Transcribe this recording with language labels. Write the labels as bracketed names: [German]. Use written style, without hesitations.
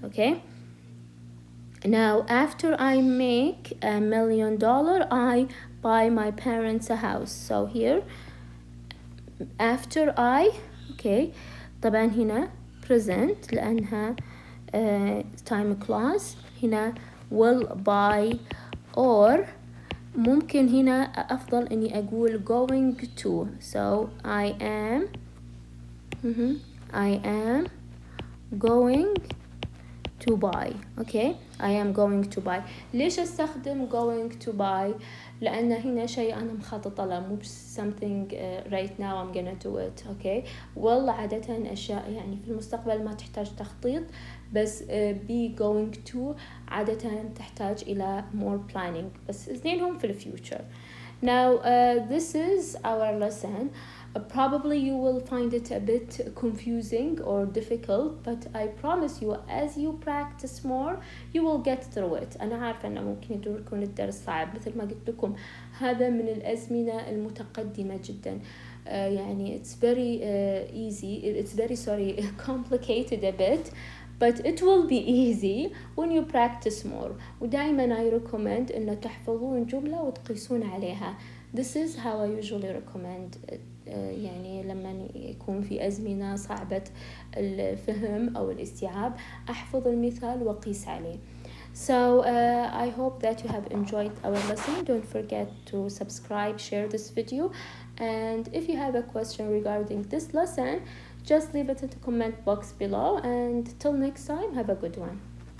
[English] Okay, now after I make $1 million, I buy my parents a house. So here after I, okay, [Arabic] طبعا هنا [English] present [Arabic] لأنها [English] time clause. [Arabic] هنا [English] will buy or [Arabic] ممكن هنا أفضل إني أقول going to. [English] So I am going to buy. Okay, I am going to buy. [Arabic] ليش استخدم going to buy؟ لأن هنا شيء أنا مخططة له، مو [English] something right now I'm gonna do it. [Arabic] Okay، والله عادة أشياء يعني في المستقبل ما تحتاج تخطيط، بس be going to عادة تحتاج إلى [English] more planning، [Arabic] بس اثنينهم في future. [English] Now this is our lesson. Probably you will find it a bit confusing or difficult, but I promise you as you practice more you will get through it. [Arabic] أنا عارفة أنه ممكن يكون الدرس صعب، مثل ما قلت لكم هذا من الأزمنة المتقدمة جدا. يعني [English] it's very it's very complicated a bit, but it will be easy when you practice more. [Arabic] ودائما [English] I recommend [Arabic] أن تحفظون جملة وتقيسون عليها. [English] This is how I usually recommend it. [Arabic] يعني لما يكون في أزمنة صعبة الفهم أو الاستيعاب أحفظ المثال وقيس عليه. [English] So I hope that you have enjoyed our lesson. Don't forget to subscribe, share this video, and if you have a question regarding this lesson, just leave it in the comment box below, and till next time, have a good one.